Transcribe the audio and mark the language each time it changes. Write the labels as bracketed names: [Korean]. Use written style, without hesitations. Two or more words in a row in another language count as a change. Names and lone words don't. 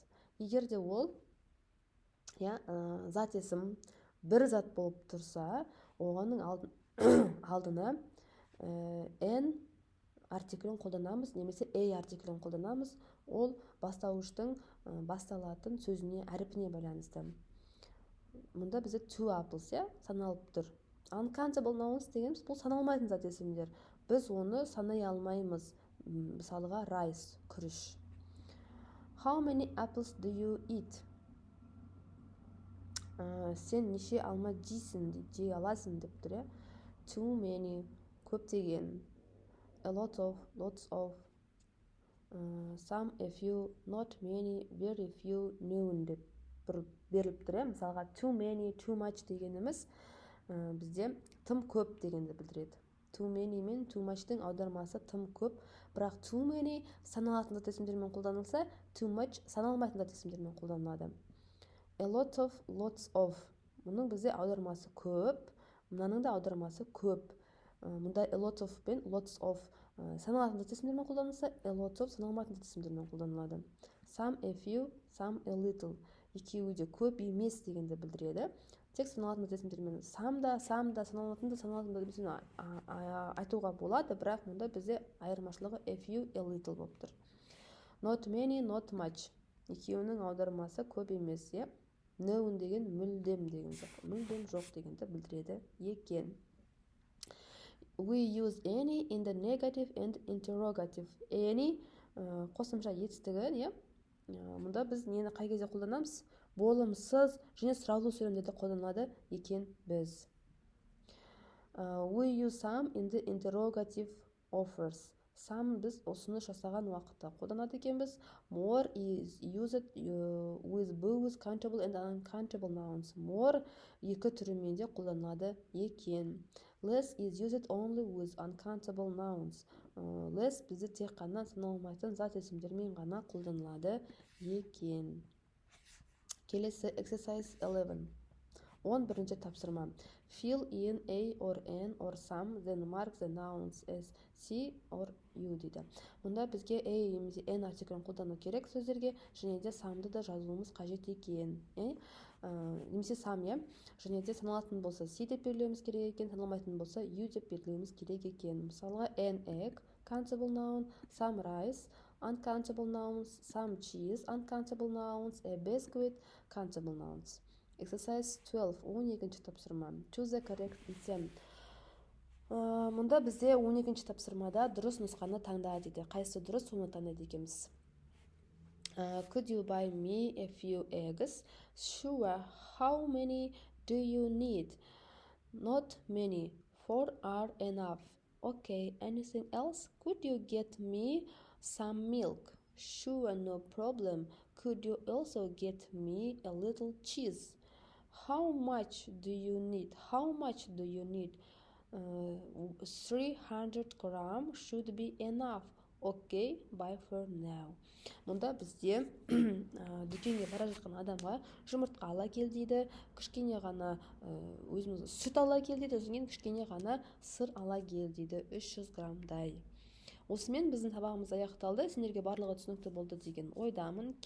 [Kazakh] Егер де ол зат есім бір зат болып тұрса, оғаның алдына n артиклін қолданамыз, немесе a артиклін қолданамыз. Ол бастауыштың басталатын сөзіне, әріпіне байланысты. Мұнда бізде 2 apples, саналып тұр. [English] Uncountable nouns [Kazakh] дегеніміз бұл саналмайтын зат есімдер. Біз оны санай алмаймыз. Мысалыға rice, күріш. [English] How many apples do you eat? [Kazakh] Сен неше алма жейсің, жей аласың деп тұр. [English] Too many, көптеген. A lot of, lots of. Some, a few, not many, very few, none [Kazakh] деп беріліп тұр. Мысалға [English] too many, too much [Kazakh] дегеніміз бізде тым көп дегенді білдіреді. [English] Too many [Kazakh] мен [English] too much-тың [Kazakh] аудармасы тым көп, бірақ [English] too many [Kazakh] саналатын зат есімдермен қолданылса, [English] too much [Kazakh] саналмайтын зат есімдермен қолданылады. [English] A lot of, lots of. [Kazakh] Мұның бізде аудармасы көп, мұнаның да аудармасы көп. Мұнда [English] a lot of [Kazakh] пен [English] lots of [Kazakh] саналатын зат есімдермен қолданылса, [English] a lot of [Kazakh] саналмайтын зат есімдермен қолданылады. [English] Some, a few, some, a little. [Kazakh] Екеуі де көп емес дегенді білдіреді. Тек саналатын зат есімдермен some да саналатын зат есімдермен айтуға болады, бірақ мұнда бізде айырмашылығы [English] a few, a little [Kazakh] болып тұр. [English] Not many, not much. [Kazakh] Екеуінің аудармасы көп емес, None деген мүлдем деген жоқ. Мүлдем жоқ дегенді білдіреді екен. [English] We use any in the negative and interrogative. [Kazakh] Any қосымша етістігі, мұнда біз нені қай кезде қолданамыз? Болымсыз және сұраулы сөйлемдерде қолданылады екен біз. [English] We use some in the interrogative offers. [Kazakh] Some біз ұсыныс жасаған уақытта қолданады екенбіз. [English] More is used with both countable and uncountable nouns. [Kazakh] More екі түрімен де қолданылады екен. [English] Less is used only with uncountable nouns. [Kazakh] Less бізде тек қана саналмайтын зат есімдермен ғана қолданылады екен. Келесі exercise 11. 11-ші тапсырма. [English] Fill in a or n or some, then mark the nouns as c or u дейді. [Kazakh] Мұнда бізге a немесе n артиклін қолдану керек сөздерге, және де самды да жазуымыз қажет екен. Немесе сам, және де саналатын болса c деп белгілеуіміз керек екен, саналмайтын болса u деп белгілеуіміз керек екен. [English] Мысалға an egg, countable noun, some rice, uncountable nouns, some cheese, uncountable nouns, a biscuit, countable nouns. [Kazakh] Exercise 12, 12-ші тапсырма. [English] Choose the correct item. [Kazakh] Мұнда бізде 12-ші тапсырмада дұрыс нұсқаны таңда дейді. Қайсы дұрыс, соны таңдайды екенбіз. [English] Could you buy me a few eggs? Sure. How many do you need? Not many. 4 are enough. Okay. Anything else? Could you get me some milk? Sure, no problem. Could you also get me a little cheese? How much do you need? How much do you need? 300 grams should be enough. Okay, bye for now. [Kazakh] Мұнда бізде дүкенге бара жатқан адамға жұмыртқа ала кел дейді, кішкене ғана өзіміз сүт ала кел дейді, содан кейін кішкене ғана сыр ала кел дейді, 300 граммдай. Осымен біздің сабағымыз аяқталды. Сендерге барлығы түсінікті болды деген ойдамын.